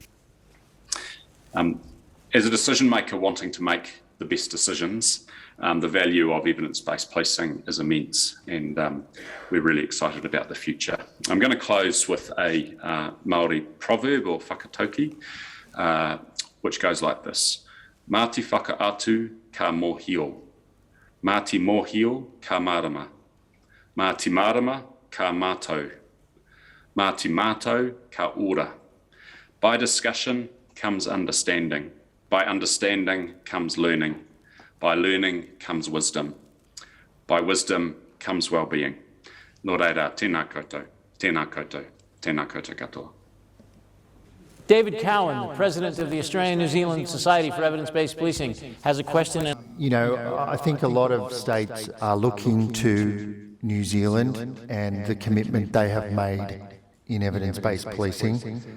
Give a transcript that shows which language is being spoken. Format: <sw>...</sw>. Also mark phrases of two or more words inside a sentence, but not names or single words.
<en>As a decision maker wanting to make the best decisions, the value of evidence-based policing is immense, and we're really excited about the future. I'm going to close with a Māori proverb or whakatauki, which goes like this:</en> <mi>Mā te whakaatu ka mōhio, mā te mōhio ka marama, mā te marama ka mātou, mā te mātou ka ora.</mi> <en>By discussion comes understanding, by understanding comes learning, by learning comes wisdom. By wisdom comes well-being.</en> <mi>Nō reira, tēnā koutou, tēnā koutou, tēnā koutou katoa.</mi> <en>David Cowan, the president of the Australian-New Zealand Society for Evidence-Based Policing, has a question. I think a lot of states are looking to New Zealand and the commitment they have made in evidence-based policing.</en>